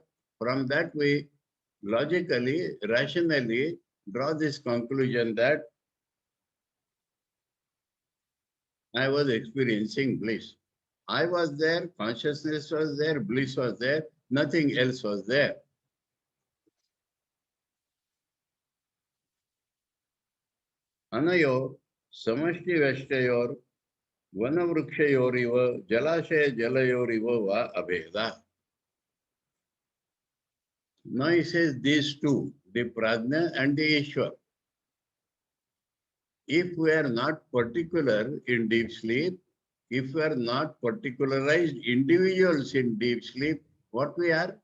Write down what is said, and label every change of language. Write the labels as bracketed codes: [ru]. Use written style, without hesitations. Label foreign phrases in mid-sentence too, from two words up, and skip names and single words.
[en] From that we logically, rationally draw this conclusion that I was experiencing bliss. I was there, consciousness was there, bliss was there, nothing else was there. [sa] Anayo samashti veshtayor vanavrukshayor jalashay jalayor va abheda. [en] Now he says these two, the Prajna and the Ishwar. If we are not particular in deep sleep, if we are not particularized individuals in deep sleep, what we are?